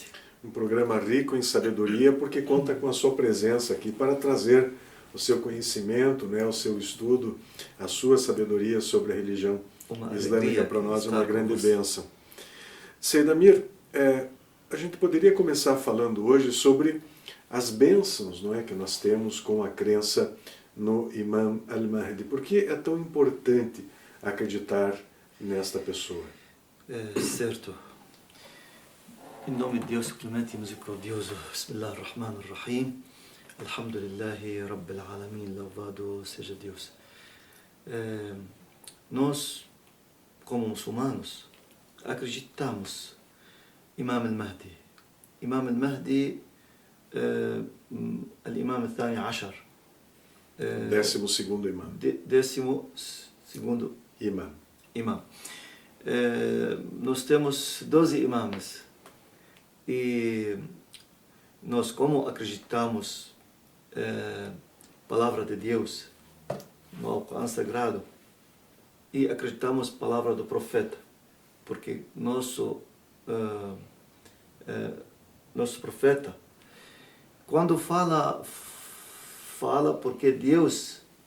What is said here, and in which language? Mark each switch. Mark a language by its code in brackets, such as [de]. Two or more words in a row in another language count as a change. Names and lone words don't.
[pt] Um programa rico em sabedoria, porque conta com a sua presença aqui para trazer o seu conhecimento, né, o seu estudo, a sua sabedoria sobre a religião islâmica para nós, é uma grande bênção. Sayyid Amir, a gente poderia começar falando hoje sobre as bênçãos, não é, que nós temos com a crença no Imam al-Mahdi. Por que é tão importante acreditar nesta pessoa? Certo. Em nome de Deus, clemente e misericordioso, [ar] بسم الله الرحمن الرحيم، الحمد لله رب العالمين, [pt] louvado seja Deus. Nós, como muçulmanos, acreditamos Imam al-Mahdi. [ar] إمام المهدي، الإمام الثاني عشر. [pt] 12º imam. 12º imam. Nós temos 12 imãs. E nós, como acreditamos palavra de Deus no Alcorão Sagrado, e acreditamos palavra do profeta, porque nosso profeta, quando fala porque Deus